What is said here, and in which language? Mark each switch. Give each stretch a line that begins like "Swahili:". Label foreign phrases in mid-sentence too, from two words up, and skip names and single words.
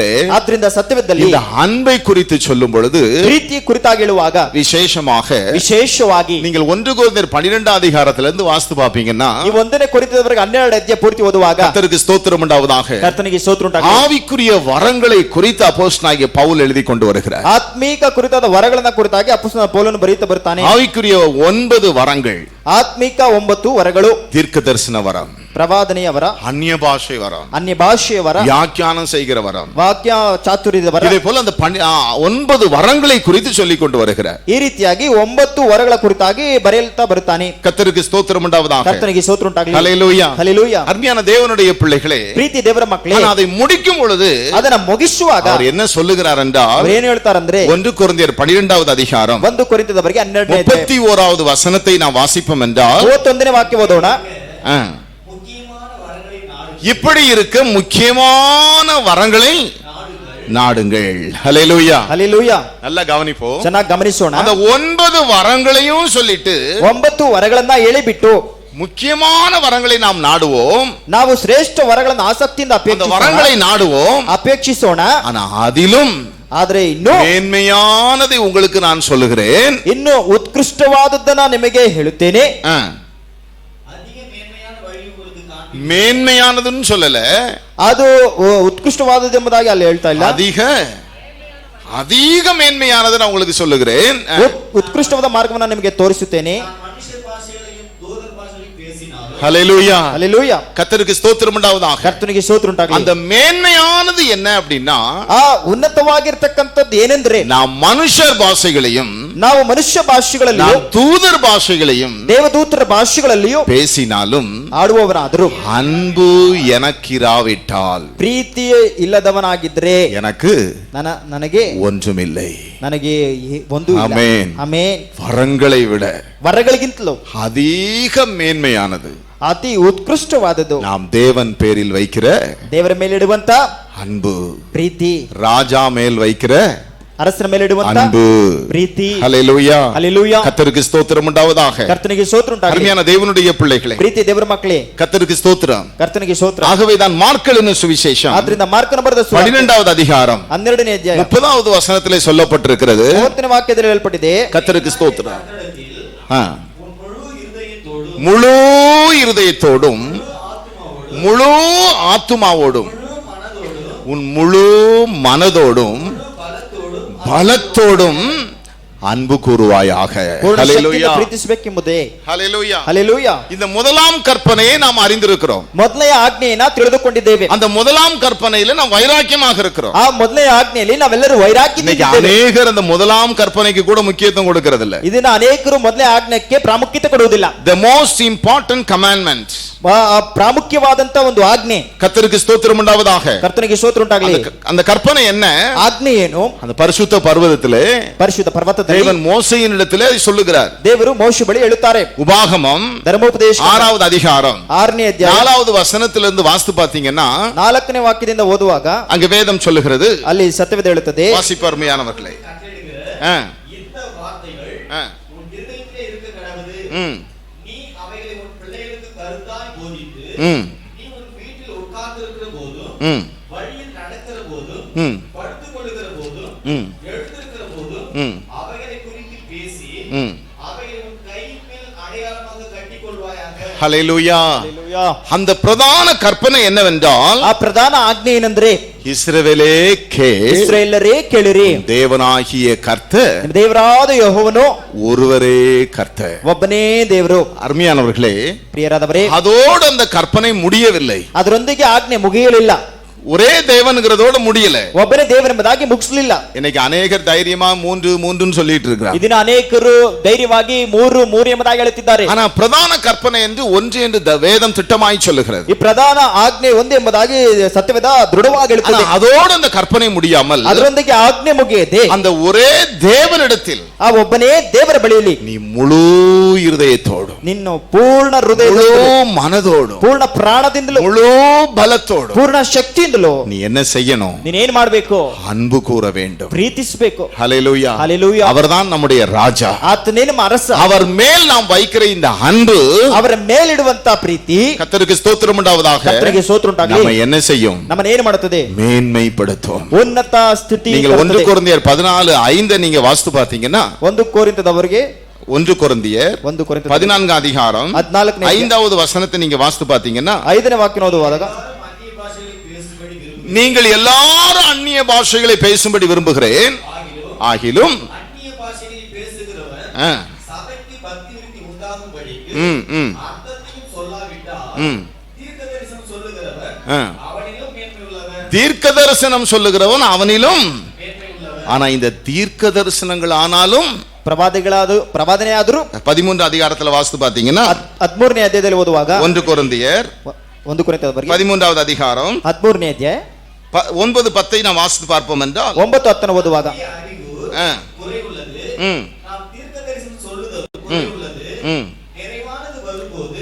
Kannada: ಆದ್ದರಿಂದ ಸತ್ಯವೇದದಲ್ಲಿ
Tamil: இந்த அன்பை குறித்து சொல்லும் பொழுது
Kannada: ಪ್ರೀತಿ ಕುರಿತಾಗಿ ಹೇಳುವಾಗ
Tamil: விசேஷமாக நீங்கள் 1 கொரிந்தியர் 12 அதிகாரத்திலிருந்து வாசித்து பாப்பீங்கன்னா
Kannada: ಈ 1ನೇ ಕೊರಿಂಥದವರೆಗೆ 12 ಅಧ್ಯಾಯ ಪೂರ್ತಿ ಓದುವಾಗ
Tamil: கர்த்தருக்கு ஸ்தோத்திரம் உண்டாவதாக.
Kannada: ಕರ್ತನಿಗೆ ಸ್ತೋತ್ರ ಉಂಟಾಗಲಿ.
Tamil: ஆவிக்குரிய வரங்களை குறித்து அப்போஸ்தலனாகிய பவுல் எழுதி கொண்டு வருகிறார்.
Kannada: ಆತ್ಮೀಕ ಕುರಿತಾದ ವರಗಳನ್ನ ಕುರಿತಾಗಿ ಅಪೊಸ್ತಲನಾದ ಪೌಲನು ಬರೆಯುತ್ತಾ ಬರ್ತಾನೆ.
Tamil: ஆவிக்குரிய 9 வரங்கள்,
Kannada: ಆತ್ಮಿಕ 9 ವರಗಳು.
Tamil: தீர்க்க தரிசன வரம்,
Kannada: ಪ್ರವಾದನೆಯ ವರ,
Tamil: அந்நிய பாஷை வரம்,
Kannada: ಅನ್ಯ ಭಾಷೆಯ ವರ,
Tamil: வியாக்கியானம் செய்கிற வரம்,
Kannada: ವಾಕ್ಯ ಚಾತುರ್ಯದ ವರ.
Tamil: இதே போல அந்த 9 வரங்களை குறித்து சொல்லிக் கொண்டு வருகிறார்.
Kannada: ಈ ರೀತಿಯಾಗಿ 9 ವರಗಳ ಕುರಿತಾಗಿ ಬರೆಯುತ್ತಾ ಬರುತ್ತಾನೆ.
Tamil: கர்த்தருக்கு ஸ்தோத்திரம் உண்டாவதாக.
Kannada: ಕರ್ತನಿಗೆ ಸ್ತೋತ್ರ ಉಂಟಾಗಲಿ.
Tamil: ஹல்லேலூயா.
Kannada: ಹಲ್ಲೆಲೂಯಾ.
Tamil: அருமையான தேவனுடைய பிள்ளைகளே,
Kannada: ಪ್ರೀತಿ ದೇವರ ಮಕ್ಕಳೇ,
Tamil: ஆனா அதை முடிக்கும் பொழுது
Kannada: ಅದನ್ನ ಮುಗಿಸುವಾಗ
Tamil: அவர் என்ன சொல்லுகிறார் என்றால்,
Kannada: ಅವರು ಏನು ಹೇಳ್ತಾರಂದ್ರೆ
Tamil: 1 கொரிந்தியர் 12வது அதிகாரம்
Kannada: 1 ಕೊರಿಂಥದವರಿಗೆ 12ನೇ ಅಧ್ಯಾಯ
Tamil: 31வது வசனத்தை நாம் வாசிப்போம் என்றால்,
Kannada: 31ನೇ ವಾಕ್ಯ ಓದೋಣ.
Tamil: முக்கியமான வரங்களை நாடுங்கள். இப்படி இருக்க முக்கியமான வரங்களை நாடுங்கள். ஹல்லேலூயா.
Kannada: ಹಲ್ಲೆಲೂಯಾ.
Tamil: நல்லா கவனிப்போம்.
Kannada: ಚೆನ್ನಾಗಿ ಗಮನಿಸೋಣ.
Tamil: அந்த 9 வரங்களையும் சொல்லிட்டு
Kannada: 9 ವರಗಳನ್ನ ಹೇಳಿಬಿಟ್ಟು
Tamil: முக்கியமான வரங்களை நாம் நாடுவோம்,
Kannada: ನಾವು ಶ್ರೇಷ್ಠ ವರಗಳನ್ನು ಆಸಕ್ತಿಯಿಂದ
Tamil: அந்த வரங்களை நாடுவோம்.
Kannada: ಅಪೇಕ್ಷಿಸೋಣ.
Tamil: ஆனா அதிலும்
Kannada: ಆದ್ರೆ ಇನ್ನು
Tamil: மேன்மையானதை உங்களுக்கு நான் சொல்லுகிறேன்.
Kannada: ಇನ್ನು ಉತ್ಕೃಷ್ಟವಾದದ್ದನ್ನ ನಿಮಗೆ ಹೇಳುತ್ತೇನೆ.
Tamil: அதிக மேன்மையான வழி உங்களுக்கு காண்பி. மேன்மையானதுன்னு சொல்லல,
Kannada: ಅದು ಉತ್ಕೃಷ್ಟವಾದದ್ದು ಎಂಬುದಾಗಿ ಅಲ್ಲಿ ಹೇಳ್ತಾ ಇಲ್ಲ.
Tamil: அதிக மேன்மையானதை நான் உங்களுக்கு சொல்லுகிறேன்.
Kannada: ಉತ್ಕೃಷ್ಟವಾದ ಮಾರ್ಗವನ್ನು ನಿಮಗೆ ತೋರಿಸುತ್ತೇನೆ.
Tamil: மனுஷ பாஷைகளையும் தூதர் பாஷைகளையும் பேசினாலும் ஹல்லேலூயா.
Kannada: ಹಲ್ಲೆಲೂಯಾ.
Tamil: கர்த்தருக்கு ஸ்தோத்திரம் உண்டாவதாக.
Kannada: ಕರ್ತನಿಗೆ ಸ್ತೋತ್ರ ಉಂಟಾಗಲಿ.
Tamil: அந்த மேன்மையானது என்ன அப்படின்னா,
Kannada: ಆ ಉನ್ನತವಾಗಿರ್ತಕ್ಕಂಥದ್ದು ಏನೆಂದ್ರೆ
Tamil: நாம் மனுஷர் பாஷைகளையும்
Kannada: ನಾವು ಮನುಷ್ಯ ಭಾಷೆಗಳಲ್ಲಿಯೂ
Tamil: நாம் தூதர் பாஷைகளையும்
Kannada: ದೇವದೂತರ ಭಾಷೆಗಳಲ್ಲಿಯೂ
Tamil: பேசினாலும்
Kannada: ಆಡುವವನಾದರೂ
Tamil: அன்பு எனக்கிராவிட்டால்
Kannada: ಪ್ರೀತಿಯೇ ಇಲ್ಲದವನಾಗಿದ್ರೆ
Tamil: எனக்கு
Kannada: ನನಗೆ
Tamil: ஒன்றுமில்லை.
Kannada: ನನಗೆ ಒಂದು ಇಲ್ಲ. ಆಮೆನ್. ಆಮೆನ್.
Tamil: வரங்களை விட
Kannada: ವರಗಳಿಗಿಂತಲೂ
Tamil: அதிக மேன்மையானது
Kannada: ಅತಿ ಉತ್ಕೃಷ್ಟವಾದದ್ದು
Tamil: நாம் தேவன் பேரில் வைக்கிற
Kannada: ದೇವರ ಮೇಲೆ ಇಡುವಂತ
Tamil: அன்பு,
Kannada: ಪ್ರೀತಿ,
Tamil: ராஜா மேல் வைக்கிற
Kannada: ಅರಸರ ಮೇಲೆ ಇಡುವಂತ
Tamil: அன்பு.
Kannada: ಪ್ರೀತಿ.
Tamil: ஹல்லேலூயா.
Kannada: ಹಲ್ಲೆಲೂಯಾ.
Tamil: கர்த்தருக்கு ஸ்தோத்திரம் உண்டாவதாக.
Kannada: ಕರ್ತನಿಗೆ ಸ್ತೋತ್ರ ಉಂಟಾಗಲಿ.
Tamil: அருமையான தேவனுடைய பிள்ளைகளே,
Kannada: ಪ್ರೀತಿ ದೇವರ ಮಕ್ಕಳೇ,
Tamil: கர்த்தருக்கு ஸ்தோத்திரம்.
Kannada: ಕರ್ತನಿಗೆ ಸ್ತೋತ್ರ.
Tamil: ஆகவேதான் மார்க் எழுதின சுவிசேஷம்
Kannada: ಆದ್ರಿಂದ ಮಾರ್ಕನ ಬರೆದ ಸುವಾರ್ತೆ
Tamil: 12வது அதிகாரம்
Kannada: 12ನೇ ಅಧ್ಯಾಯ
Tamil: 30வது வசனத்திலே சொல்லப்பட்டிருக்கிறது.
Kannada: 30ನೇ ವಾಕ್ಯದಲ್ಲಿ ಹೇಳಲ್ಪಟ್ಟಿದೆ,
Tamil: கர்த்தருக்கு ஸ்தோத்திரம். உன் முழு இருதயத்தோடும் முழு இருதயத்தோடும் முழு ஆத்துமாவோடும் உன் முழு மனதோடும் பலத்தோடும் அன்பு கூறுவாயாக.
Kannada: ಪೂರ್ಣ ಶಕ್ತಿಯಿಂದ
Tamil: ஹல்லேலூயா.
Kannada: ಪ್ರೀತಿಸಬೇಕೆಂಬುದೇ.
Tamil: ஹல்லேலூயா.
Kannada: ಹಲ್ಲೆಲೂಯಾ.
Tamil: இந்த முதலாம் கற்பனையை நாம் அறிந்திருக்கிறோம்.
Kannada: ಮೊದಲನೇ ಆಜ್ಞೆಯನ್ನ ತಿಳಿದುಕೊಂಡಿದ್ದೇವೆ.
Tamil: அந்த முதலாம் கற்பனையில நாம் வைராக்கியமாக இருக்கிறோம்.
Kannada: ಆ ಮೊದಲನೇ ಆಜ್ಞೆಯಲ್ಲಿ ನಾವೆಲ್ಲರೂ
Tamil: இன்னைக்கு
Kannada: ವೈರಾಗ್ಯದಿಂದಿದ್ದೇವೆ.
Tamil: அநேகர் அந்த முதலாம் கற்பனைக்கு கூட முக்கியத்துவம் கொடுக்கிறது இல்ல.
Kannada: ಇದನ್ನ ಅನೇಕರು ಮೊದಲನೇ ಆಜ್ಞೆಗೆ ಪ್ರಾಮುಖ್ಯತೆ ಕೊಡುವುದಿಲ್ಲ.
English: The most important commandment,
Kannada: ಪ್ರಾಮುಖ್ಯವಾದಂತ ಒಂದು ಆಜ್ಞೆ.
Tamil: கர்த்தருக்கு ஸ்தோத்திரம் உண்டாவதாக.
Kannada: ಕರ್ತನಿಗೆ ಸ್ತೋತ್ರ ಉಂಟಾಗಲಿ.
Tamil: அந்த கற்பனை என்ன?
Kannada: ಆಜ್ಞೆ ಏನು?
Tamil: அந்த பரிசுத்த பர்வதத்திலே
Kannada: ಪರಿಶುದ್ಧ ಪರ್ವತದಲ್ಲಿ
Tamil: தேவன் மோசேயின் இடத்திலே அதை சொல்லுகிறார்.
Kannada: ದೇವರು ಮೋಶೆ ಬಳಿ ಹೇಳುತ್ತಾರೆ.
Tamil: உபாகமம்
Kannada: ಧರ್ಮೋಪದೇಶ
Tamil: 6வது அதிகாரம்
Kannada: 6ನೇ ಅಧ್ಯಾಯ
Tamil: 4வது வசனத்திலிருந்து வாசித்து பாத்தீங்கன்னா
Kannada: 4ನೇ ವಾಕ್ಯದಿಂದ ಓದುವಾಗ
Tamil: அங்க வேதம் சொல்லுகிறது.
Kannada: ಅಲ್ಲಿ ಸತ್ಯವೇದ ಹೇಳುತ್ತದೆ,
Tamil: வாசிப்பருமையானவர்களே, இந்த வார்த்தைகள் உன் இருதயத்திலே இருக்க கடவுது. நீ அவைகளை உன் பிள்ளைகளுக்கு கருத்தாய் போதித்து, நீ உன் வீட்டில் உட்கார்ந்திருக்கிற போதும், வழியில் நடக்கிற போதும், படுத்துக் கொள்ளுகிற போதும், எழுந்திருக்கிற போதும் அவைகளை குறித்து பேசி, அவைகளை உன் கையின் மேல் அடையாளமாக கட்டிக் கொள்வாயாக. ஹல்லேலூயா.
Kannada: ಹಲ್ಲೆಲೂಯಾ.
Tamil: அந்த பிரதான கற்பனை என்னவென்றால்,
Kannada: ಆ ಪ್ರಧಾನ ಆಜ್ಞೆ ಏನಂದ್ರೆ,
Tamil: இஸ்ரவேலே கேள்,
Kannada: ಇಸ್ರಾಯೇಲರೇ ಕೇಳಿರಿ,
Tamil: தேவனாகிய கர்த்தர்
Kannada: ನಿಮ್ಮ ದೇವರಾದ ಯೆಹೋವನು
Tamil: ஒருவரே கர்த்தர்.
Kannada: ಒಬ್ಬನೇ ದೇವರು.
Tamil: அருமையானவர்களே,
Kannada: ಪ್ರಿಯರಾದವರೇ,
Tamil: அதோடு அந்த கற்பனை முடியவில்லை.
Kannada: ಅದರೊಂದಿಗೆ ಆಜ್ಞೆ ಮುಗಿಯಲಿಲ್ಲ.
Tamil: ஒரே தேவன்கிறதோட முடியல.
Kannada: ಒಬ್ಬನೇ ದೇವರೆಂಬುದಾಗಿ ಮುಗಿಸಲಿಲ್ಲ.
Tamil: இன்னைக்கு அநேகர் தைரியமா 3 சொல்லிட்டு இருக்கிறாங்க.
Kannada: ಇದನ್ನ ಅನೇಕರು ಧೈರ್ಯವಾಗಿ 3 ಎಂಬುದಾಗಿ ಹೇಳುತ್ತಿದ್ದಾರೆ.
Tamil: ஆனா பிரதான கற்பனை என்று ஒன்று என்று வேதம் திட்டமாய் சொல்லுகிறது.
Kannada: ಈ ಪ್ರಧಾನ ಆಜ್ಞೆ ಒಂದು ಎಂಬುದಾಗಿ ಸತ್ಯವೇದ ದೃಢವಾಗಿ ಹೇಳುತ್ತದೆ.
Tamil: அதோடு அந்த கற்பனை முடியாமல்
Kannada: ಅದರೊಂದಿಗೆ ಆಜ್ಞೆ ಮುಗಿಯದೆ
Tamil: அந்த ஒரே தேவனிடத்தில்
Kannada: ಆ ಒಬ್ಬನೇ ದೇವರ ಬಳಿಯಲ್ಲಿ
Tamil: நீ முழு இருதயத்தோடு,
Kannada: ನಿನ್ನ ಪೂರ್ಣ ಹೃದಯದ,
Tamil: முழு மனதோடு,
Kannada: ಪೂರ್ಣ ಪ್ರಾಣದಿಂದಲೂ,
Tamil: முழு பலத்தோடு
Kannada: ಪೂರ್ಣ ಶಕ್ತಿಯಿಂದಲೂ
Tamil: நீ என்ன செய்யணும்?
Kannada: ನೀನೇನ್ ಮಾಡಬೇಕು?
Tamil: அன்பு கூற வேண்டும்.
Kannada: ಪ್ರೀತಿಸಬೇಕು.
Tamil: ஹல்லேலூயா.
Kannada: ಹಲ್ಲೆಲೂಯಾ.
Tamil: அவர்தான் நம்முடைய ராஜா.
Kannada: ಆತನೇ ನಮ್ಮ ಅರಸ.
Tamil: அவர் மேல் நாம் வைக்கிற இந்த அன்பு,
Kannada: ಅವರ ಮೇಲಿಡುವಂತ ಪ್ರೀತಿ,
Tamil: கர்த்தருக்கு ஸ்தோத்திரம் உண்டாவதாக,
Kannada: ಕರ್ತನಿಗೆ ಸ್ತೋತ್ರ ಉಂಟಾಗಲಿ,
Tamil: நம்ம என்ன செய்யும்?
Kannada: ನಮ್ಮನ್ನ ಏನು ಮಾಡುತ್ತದೆ?
Tamil: மேன்மைப்படுத்தும்.
Kannada: ಉನ್ನತ ಸ್ಥಿತಿ.
Tamil: நீங்கள் 1 கொரிந்தியர் 14:5 நீங்க வாசித்து பார்த்தீங்கன்னா,
Kannada: 1 ಕೊರಿಂಥದವರಿಗೆ
Tamil: 1 கொரிந்தியர் 14 அதிகாரம் 5வது வசனத்தை நீங்க வாசித்து பார்த்தீங்கன்னா,
Kannada: 5ನೇ ವಾಕ್ಯ ಓದುವಾಗ,
Tamil: அந்நிய பாஷைகளை பேசும்படி விரும்புகிறேன். நீங்கள் எல்லாரும் அந்நிய பாஷைகளை பேசும்படி விரும்புகிறேன், ஆகிலும் அந்நிய பாஷைகளை பேசுகிறவன் சபைக்கு பக்தி விருத்தி உண்டாகும்படிக்கு ம், ம், அர்த்தத்தையும் சொல்லாவிட்டால் ம். தீர்க்கதரிசனம் சொல்லுகிறவர் ஆ. அவனிலும் மேன்மை உள்ளவர் தீர்க்க தரிசனம் சொல்லுகிறவன் அவனிலும். மேன்மை உள்ளவர். ஆனா இந்த தீர்க்க தரிசனங்கள் ஆனாலும்
Kannada: ಪ್ರವಾದನೆ ಆದರೂ
Tamil: 13 அதிகாரத்துல வாசித்து பாத்தீங்கன்னா
Kannada: 13ನೇ ಅಧ್ಯಾಯದಲ್ಲಿ ಓದುವಾಗ 1 ಕೊರಿಂಥಿಯர் 1 ಕೊರಿಂಥದವರಿಗೆ
Tamil: 13வது அதிகாரம்
Kannada: 13ನೇ ಅಧ್ಯಾಯ
Tamil: 9, 10 நாம் வாசித்து பார்ப்போம் என்றால்
Kannada: 9, 10 ಓದುವಾಗ
Tamil: அறிவு ஆ, குறைவுள்ளது. ம், நாம் தீர்க்கதரிசனம் சொல்லுதல் குறைவுள்ளது. ம், நிறைவானது வரும்போது